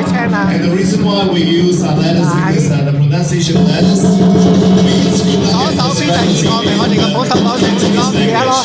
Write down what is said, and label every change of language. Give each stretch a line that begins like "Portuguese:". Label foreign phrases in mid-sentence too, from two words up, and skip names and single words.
English: 啊？ And the reason why we use lettuce is the pronunciation of lettuce means good luck.
Cantonese: 左手邊第二個咪我哋嘅保守黨政治咯，記得咯。